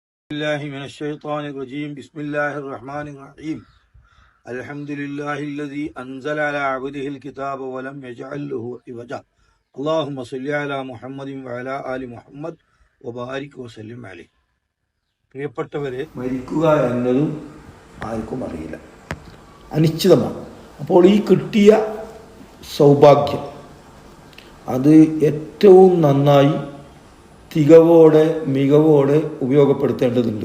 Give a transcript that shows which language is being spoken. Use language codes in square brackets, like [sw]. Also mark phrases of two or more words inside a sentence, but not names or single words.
[ar] الله من الشيطان الرجيم بسم الله الرحمن الرحيم الحمد لله الذي أنزل على عبده الكتاب ولم يجعل له عوجا اللهم صل على محمد وعلى آل محمد وبارك وسلم عليه. [ml] പ്രിയപ്പെട്ടവരെ, മരിക്കുക എന്നതും ആർക്കും അറിയില്ല, അനിശ്ചിതമാണ്. അപ്പോൾ ഈ കിട്ടിയ സൗഭാഗ്യം അത് ഏറ്റവും നന്നായി തികവോടെ മികവോടെ ഉപയോഗപ്പെടുത്തേണ്ടതുണ്ട്.